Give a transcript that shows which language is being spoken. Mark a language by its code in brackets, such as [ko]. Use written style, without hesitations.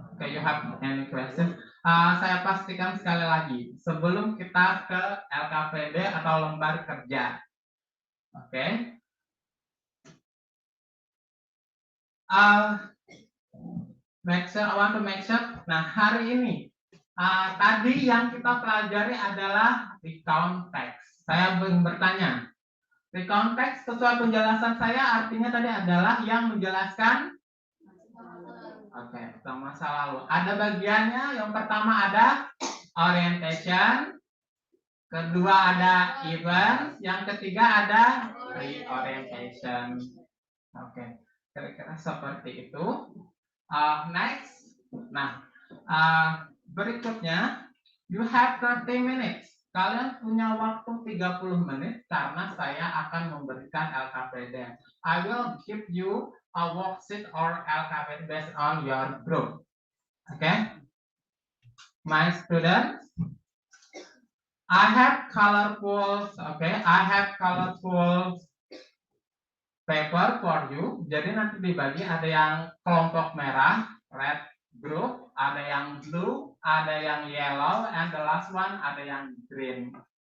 [en] Okay, you have any question? [id] Saya pastikan sekali lagi sebelum kita ke LKPD atau lembar kerja. Oke. [en] Make sure, I want to make sure. [id] Nah, hari ini tadi yang kita pelajari adalah recount text. Saya bertanya, recount text sesuai penjelasan saya artinya tadi adalah yang menjelaskan tentang masa lalu. Ada bagiannya, yang pertama ada orientation, kedua ada event, yang ketiga ada reorientation. Kira-kira seperti itu. Next, nah berikutnya, [en] you have 30 minutes. [id] Kalian punya waktu 30 menit karena saya akan memberikan LKPD. [en] I will give you a worksheet or LKPD based on your group. Okay, my students, I have colorful. I have colorful paper for you. [id] Jadi nanti dibagi, ada yang kelompok merah, [en] red group, [id] ada yang blue, ada yang yellow, [en] and the last one [id] ada yang green.